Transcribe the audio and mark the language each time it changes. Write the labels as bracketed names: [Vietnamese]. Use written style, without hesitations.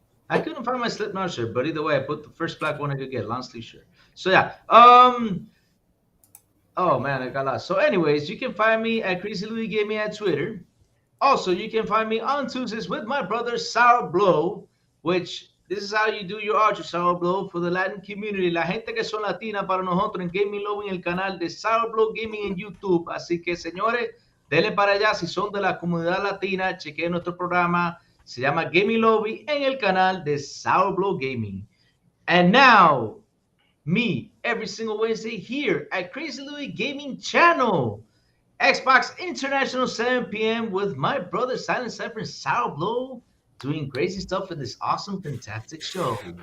[English] I couldn't find my Slipknot shirt, but either way, I put the first black one I could get, long sleeve shirt. So yeah, oh man, I got lost. So anyways, you can find me at Crazy Louie Gaming at Twitter. Also, you can find me on Tuesdays with my brother Sour Blow, which this is how you do your outro, Sour Blow, for the Latin community. [Spanish] La gente que son latina para nosotros en Gaming Lobby en el canal de Sour Blow Gaming en YouTube. Así que, señores, denle para allá. Si son de la comunidad latina, chequen nuestro programa. Se llama Gaming Lobby en el canal de Sour Blow Gaming. [English] And now, me, every single Wednesday here at Crazy Louie Gaming Channel. Xbox International 7 p.m. with my brother Silent Cypher and Sour Blow doing crazy stuff in this awesome, fantastic show.